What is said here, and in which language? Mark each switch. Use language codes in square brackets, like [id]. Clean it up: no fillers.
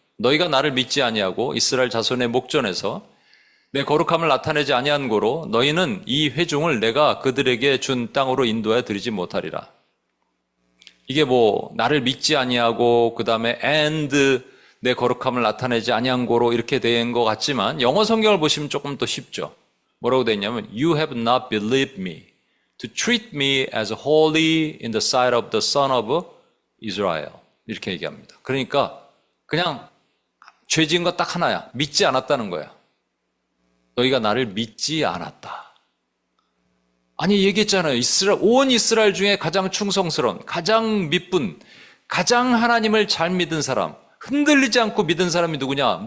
[ko] 너희가 나를 믿지 아니하고 이스라엘 자손의 목전에서 내 거룩함을 나타내지 아니한 고로 너희는 이 회중을 내가 그들에게 준 땅으로 인도해 드리지 못하리라. 이게 나를 믿지 아니하고 그 다음에 and 내 거룩함을 나타내지 아니한 고로 이렇게 된 것 같지만 영어 성경을 보시면 조금 더 쉽죠. 뭐라고 되어 있냐면 [en] You have not believed me to treat me as holy in the sight of the son of Israel. [ko] 이렇게 얘기합니다. 그러니까 그냥 죄 지은 거 딱 하나야. 믿지 않았다는 거야. 너희가 나를 믿지 않았다. 아니, 얘기했잖아요. 온 이스라엘 중에 가장 충성스러운, 가장 믿분, 가장 하나님을 잘 믿은 사람, 흔들리지 않고 믿은 사람이 누구냐?